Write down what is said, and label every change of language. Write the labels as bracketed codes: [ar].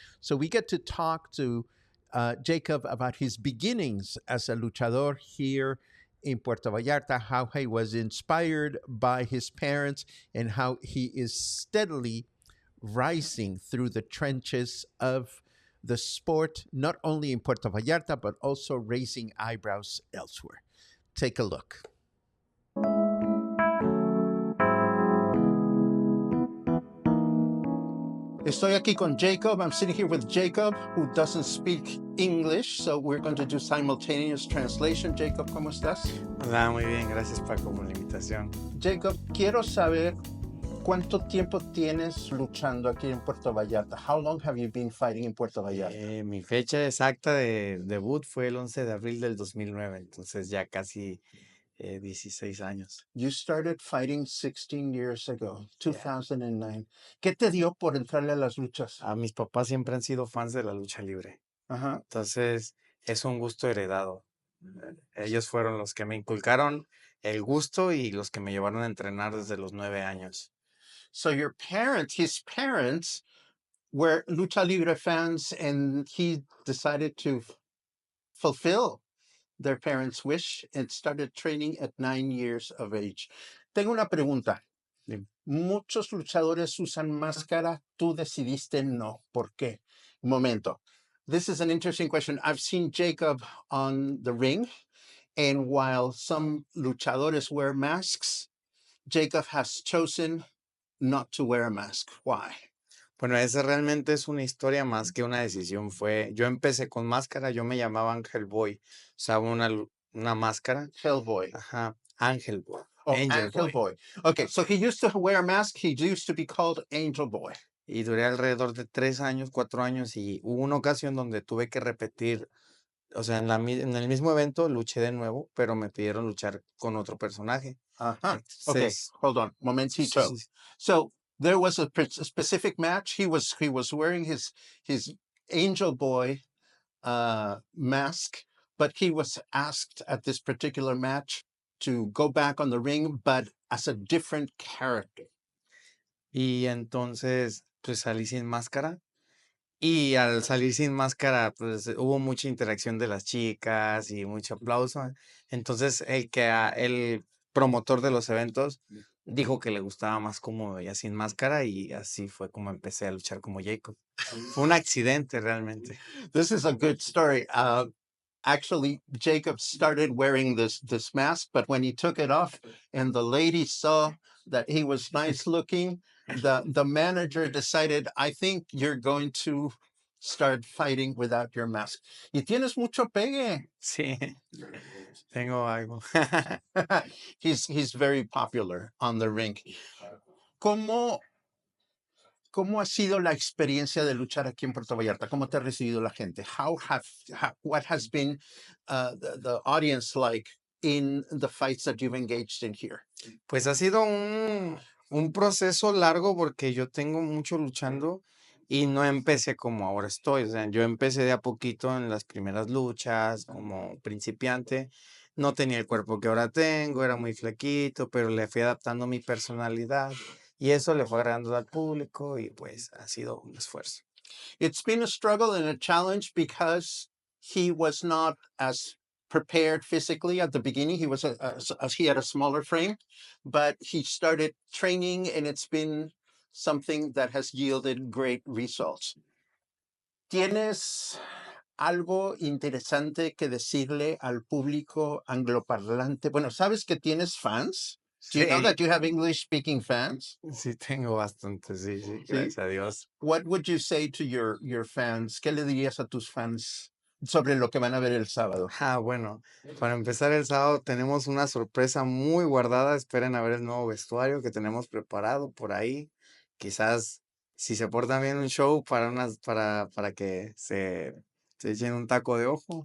[en] So we get to talk to Jacob about his beginnings as a luchador here in Puerto Vallarta, how he was inspired by his parents, and how he is steadily rising through the trenches of the sport, not only in Puerto Vallarta, but also raising eyebrows elsewhere. Take a look. [es] Estoy aquí con Jacob. [en] I'm sitting here with Jacob, who doesn't speak English, so we're going to do simultaneous translation. [es] Jacob, ¿cómo estás? Hola, muy bien. Gracias, Paco, por la invitación. Jacob, quiero saber cuánto tiempo tienes luchando aquí en Puerto Vallarta. [en] How long have you been fighting in Puerto Vallarta? [es] Mi fecha exacta de debut fue el 11 de abril del 2009, entonces ya casi 16 años. [en] You started fighting 16 years ago, 2009. [es] ¿Qué te dio por entrarle a las luchas? Mis papás siempre han sido fans de la lucha libre. Ajá. Entonces, es un gusto heredado. Ellos fueron los que me inculcaron el gusto y los que me llevaron a entrenar desde los 9 años. [en] So his parents were Lucha Libre fans, and he decided to fulfill their parents' wish and started training at 9 years of age. [es] Tengo una pregunta. Dime. Muchos luchadores usan máscara, tú decidiste no. ¿Por qué? Un momento. [en] This is an interesting question. I've seen Jacob on the ring, and while some luchadores wear masks, Jacob has chosen not to wear a mask. Why? [es] Bueno, esa realmente es una historia más que una decisión. Yo empecé con máscara, yo me llamaba Ángel Boy. Usaba una máscara. [en] Hellboy. [es] Ajá, Ángel Boy. Oh, [en] Angel Boy. Okay, so he used to wear a mask. He used to be called Angel Boy. [es] Y duré alrededor de 3 años, 4 años, y hubo una ocasión donde tuve que repetir, o sea, en el mismo evento luché de nuevo, pero me pidieron luchar con otro personaje. [en] Okay, [es] Entonces, [en] hold on, [es] sí, momentito. sí, sí. [en] So there was a specific match. He was wearing his Angel Boy mask, but he was asked at this particular match to go back on the ring, but as a different character. [es] Y entonces, pues salí sin máscara. Y al salir sin máscara, pues hubo mucha interacción de las chicas y mucho aplauso. Entonces, el promotor de los eventos dijo que le gustaba más como veía sin máscara, y así fue como empecé a luchar como Jacob. Fue un accidente realmente. [en] This is a good story. Actually, Jacob started wearing this mask, but when he took it off and the lady saw that he was nice looking, the manager decided, I think you're going to start fighting without your mask. [es] Y tienes mucho pegue. Sí, tengo algo. [en] He's very popular on the ring. [es] ¿Cómo ha sido la experiencia de luchar aquí en Puerto Vallarta? ¿Cómo te ha recibido la gente? [en] What has been the audience like in the fights that you've engaged in here? [es] Pues ha sido un proceso largo porque yo tengo mucho luchando y no empecé como ahora estoy. O sea, yo empecé de a poquito en las primeras luchas como principiante. No tenía el cuerpo que ahora tengo, era muy flaquito, pero le fui adaptando mi personalidad y eso le fue agradando al público y pues ha sido un esfuerzo. [en] It's been a struggle and a challenge because he was not as prepared physically at the beginning. He was he had a smaller frame, but he started training and it's been something that has yielded great results. [es] ¿Tienes algo interesante que decirle al público angloparlante? Bueno, ¿sabes que tienes fans? [en] Do you know that you have English speaking fans? [es] Sí, tengo bastante, sí, Sí. gracias a Dios. [en] What would you say to your fans? [es] ¿Qué le dirías a tus fans sobre lo que van a ver el sábado? Bueno, para empezar el sábado tenemos una sorpresa muy guardada. Esperen a ver el nuevo vestuario que tenemos preparado por ahí. Quizás si se portan bien un show para que se echen un taco de ojo.